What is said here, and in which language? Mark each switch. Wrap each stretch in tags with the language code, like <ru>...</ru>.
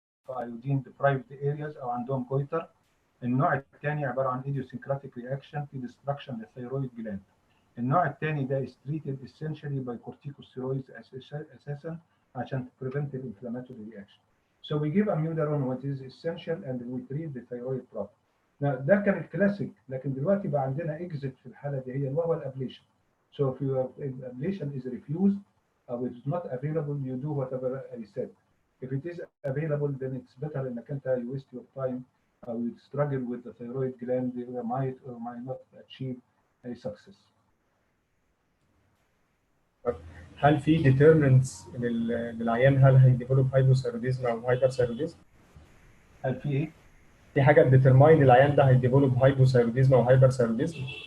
<en>iodine deprived areas</en> <ar>او عندهم</ar> <en>goiter.</en> <ar>النوع الثاني عباره عن</ar> <en>idiosyncratic reaction</en> <ar>في destruction للثيرويد جلاند. النوع الثاني ده</ar> <en>is treated essentially by corticosteroids</en> <ar>اساسا عشان</ar> <en>to prevent the inflammatory reaction. So we give amiodarone what is essential and we treat the thyroid problem.</en> <ar>ده كان الكلاسيك لكن دلوقتي بقى عندنا exit في الحاله دي هي وهو الابليشن.</ar> <en>So if ablation is refused or it is not available you do whatever I said. If it is available then it's better</en> <ar>انك انت</ar> <en>you waste your time or you struggle with the thyroid gland you might or might not achieve a success.</en> <ar>هل في determinants للعيان هل هيديفلوب هايبوثايروديزم او هايبرثايروديزم؟ هل في ايه؟ في حاجه ديترماين العيان ده هيديفلوب هايبوثايروديزم او هايبر ثايروديزم؟</ar>